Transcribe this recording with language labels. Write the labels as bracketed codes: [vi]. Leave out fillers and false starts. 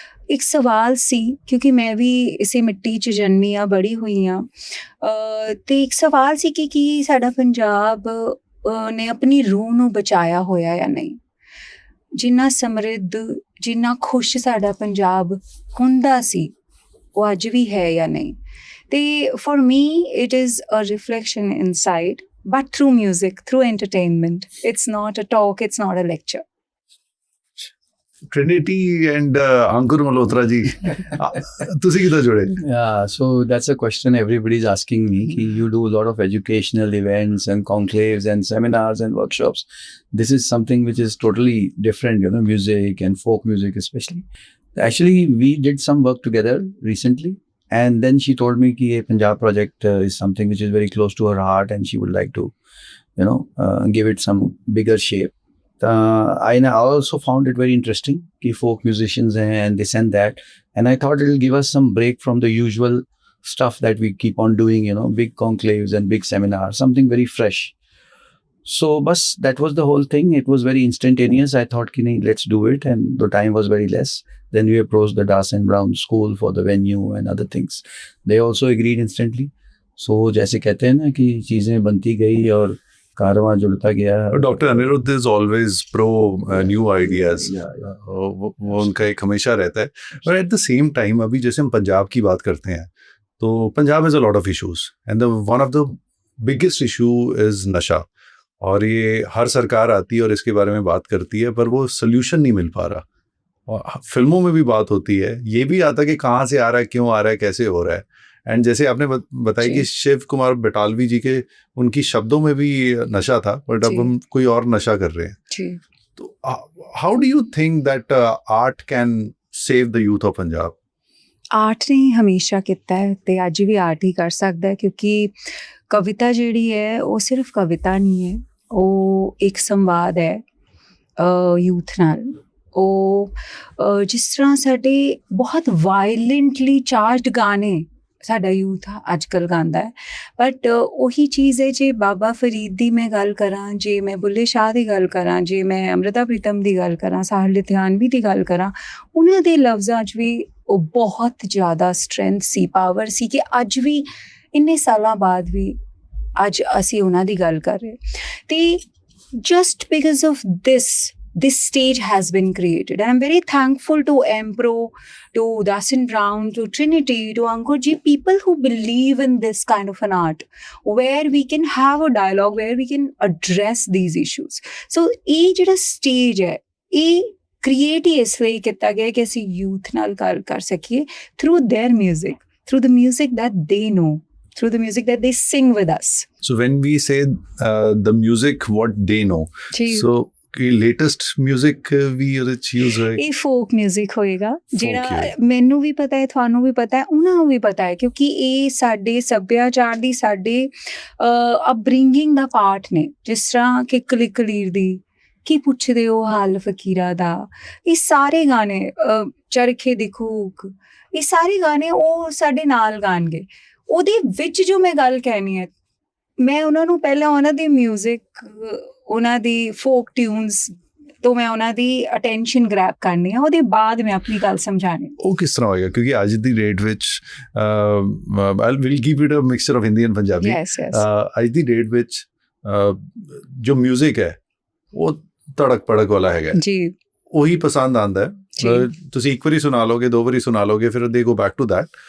[pa] ਇੱਕ ਸਵਾਲ ਸੀ ਕਿਉਂਕਿ ਮੈਂ ਵੀ ਇਸੇ ਮਿੱਟੀ 'ਚ ਜਨਮੀ ਹਾਂ, ਬੜੀ ਹੋਈ ਹਾਂ, ਅਤੇ ਇੱਕ ਸਵਾਲ ਸੀ ਕਿ ਕੀ ਸਾਡਾ ਪੰਜਾਬ ਨੇ ਆਪਣੀ ਰੂਹ ਨੂੰ ਬਚਾਇਆ ਹੋਇਆ ਜਾਂ ਨਹੀਂ. ਜਿੰਨਾ ਸਮਰਿੱਧ, ਜਿੰਨਾ ਖੁਸ਼ ਸਾਡਾ ਪੰਜਾਬ ਹੁੰਦਾ ਸੀ, ਉਹ ਅੱਜ ਵੀ ਹੈ ਜਾਂ ਨਹੀਂ. [en] ਅਤੇ for me it is a reflection inside, but through music, through entertainment. It's not a talk, it's not a lecture. [pa] Trinity and Ankur Malhotra ji, ਤੁਸੀਂ ਕਿੱਦਾਂ ਜੁੜੇ? [en] Yeah, so that's a question everybody's asking me. You do a lot of educational events and conclaves and seminars and workshops. This is something which is totally different, music and folk music especially. Actually, we did some work together recently. And then she told me [hi] कि ये [en] Punjab project is something which is very close to her heart and she would like to, give it some bigger shape. I also found it very interesting कि folk musicians हैं and this and that. And I thought it will give us some break from the usual stuff that we keep on doing, big conclaves and big seminars, something very fresh. So, bus, that was the whole thing. It was very instantaneous. I thought, let's do it. And the time was very less. Then we approached the Dawson Brown School for the venue and other things. They also agreed instantly. [hi] So, जैसे कहते हैं ना कि चीज़ें बनती गई और कारवां जुड़ता गया. Doctor Anirudh is always pro new ideas. वो उनका एक हमेशा रहता है. और [en] at the same time [hi] अभी जैसे हम पंजाब की बात करते हैं तो Punjab [en] has a lot of issues and one of the biggest issue is [hi] नशा. और ये हर सरकार आती है और इसके बारे में बात करती है पर वो सोल्यूशन नहीं मिल पा रहा. और फिल्मों में भी बात होती है, ये भी आता कि कहाँ से आ रहा है, क्यों आ रहा है, कैसे हो रहा है. एंड जैसे आपने बताया कि शिव कुमार बटालवी जी के उनकी शब्दों में भी नशा था बट अब हम कोई और नशा कर रहे हैं. [en] तो how do you think that art can save the youth of Punjab? [hi] Art ने हमेशा किया है ते अज भी आर्ट ही कर सकता है क्योंकि कविता जिहड़ी है वो सिर्फ कविता नहीं है, वो एक संवाद है यूथ नाल. [pa] ਉਹ ਜਿਸ ਤਰ੍ਹਾਂ ਸਾਡੇ ਬਹੁਤ [en] violently charged [pa] ਗਾਣੇ ਸਾਡਾ ਯੂਥ ਅੱਜ ਕੱਲ੍ਹ ਗਾਉਂਦਾ ਹੈ ਬਟ ਉਹੀ ਚੀਜ਼ ਹੈ ਜੇ ਬਾਬਾ ਫਰੀਦ ਦੀ ਮੈਂ ਗੱਲ ਕਰਾਂ, ਜੇ ਮੈਂ ਬੁੱਲੇ ਸ਼ਾਹ ਦੀ ਗੱਲ ਕਰਾਂ, ਜੇ ਮੈਂ ਅੰਮ੍ਰਿਤਾ ਪ੍ਰੀਤਮ ਦੀ ਗੱਲ ਕਰਾਂ, ਸਾਹਿਲ ਲੁਧਿਆਣਵੀ ਦੀ ਗੱਲ ਕਰਾਂ, ਉਹਨਾਂ ਦੇ ਲਫ਼ਜ਼ਾਂ 'ਚ ਵੀ ਉਹ ਬਹੁਤ ਜ਼ਿਆਦਾ ਸਟਰੈਂਥ ਸੀ, ਪਾਵਰ ਸੀ ਕਿ ਅੱਜ ਵੀ ਇੰਨੇ ਸਾਲਾਂ ਬਾਅਦ ਵੀ ਅੱਜ ਅਸੀਂ ਉਹਨਾਂ ਦੀ ਗੱਲ ਕਰ ਰਹੇ. [en] ਤੇ just because of this stage has been created and I'm very thankful to Empro, to Dawson Brown, to Trinity, to Ankur ji, people who believe in this kind of an art where we can have a dialogue, where we can address these issues. [pa] So ਇਹ ਜਿਹੜਾ stage ਹੈ ਇਹ create ਹੀ ਇਸ ਲਈ ਕੀਤਾ ਗਿਆ ਕਿ ਅਸੀਂ youth ਨਾਲ ਗੱਲ ਕਰ ਸਕੀਏ [en] through their music, through the music that they know, through the music that they sing with us. So when we say the music what they know, so [pa] latest music ਵੀ ਉਹਦੇ ਚ ਯੂਜ਼ ਹੋਏ. ਇਹ folk music ਹੋਏਗਾ ਜਿਹੜਾ ਮੈਨੂੰ ਵੀ ਪਤਾ ਹੈ, ਤੁਹਾਨੂੰ ਵੀ ਪਤਾ ਹੈ, ਉਹਨਾਂ ਨੂੰ ਵੀ ਪਤਾ ਹੈ ਕਿਉਂਕਿ ਇਹ ਸਾਡੇ ਸੱਭਿਆਚਾਰ ਦੀ, ਸਾਡੇ ਅਪਬ੍ਰਿੰਗਿੰਗ ਦਾ ਪਾਰਟ ਨੇ. ਜਿਸ ਤਰ੍ਹਾਂ ਕਿ ਕਲੀਰ ਦੀ ਕੀ ਪੁੱਛਦੇ ਹੋ ਹਾਲ ਫਕੀਰਾ ਦਾ, ਇਹ ਸਾਰੇ ਗਾਣੇ, ਚਰਖੇ ਦੀ ਖੂਕ, ਇਹ ਸਾਰੇ ਗਾਣੇ ਉਹ ਸਾਡੇ ਨਾਲ ਗਾਣਗੇ. ਉਹਦੇ ਵਿੱਚ ਜੋ ਮੈਂ ਗੱਲ ਕਹਿਣੀ ਹੈ, ਮੈਂ ਉਹਨਾਂ ਨੂੰ ਪਹਿਲਾਂ ਉਹਨਾਂ ਦੀ ਮਿਊਜ਼ਿਕ, ਉਹਨਾਂ ਦੀ ਫੋਕ ਟਿਊਨਸ ਤੋਂ ਮੈਂ ਉਹਨਾਂ ਦੀ [en] attention grab [pa] ਕਰਨੀ ਆ, ਉਹਦੇ ਬਾਅਦ ਮੈਂ ਆਪਣੀ ਗੱਲ ਸਮਝਾਣੀ. ਉਹ ਕਿਸ ਤਰ੍ਹਾਂ ਹੋਏਗਾ ਕਿਉਂਕਿ ਅੱਜ ਦੀ ਡੇਟ ਵਿੱਚ [en] I will give it a mixture of Hindi and Punjabi. [pa] ਅੱਜ ਦੀ ਡੇਟ ਵਿੱਚ ਜੋ ਮਿਊਜ਼ਿਕ ਹੈ ਉਹ ਤੜਕ ਭੜਕ ਵਾਲਾ ਹੈਗਾ ਜੀ, ਉਹੀ ਪਸੰਦ ਆਉਂਦਾ ਹੈ. ਤੁਸੀਂ ਇੱਕ ਵਾਰੀ ਸੁਣਾ ਲੋਗੇ, ਦੋ ਵਾਰੀ ਸੁਣਾ ਲੋਗੇ, ਫਿਰ [en] they go back to that.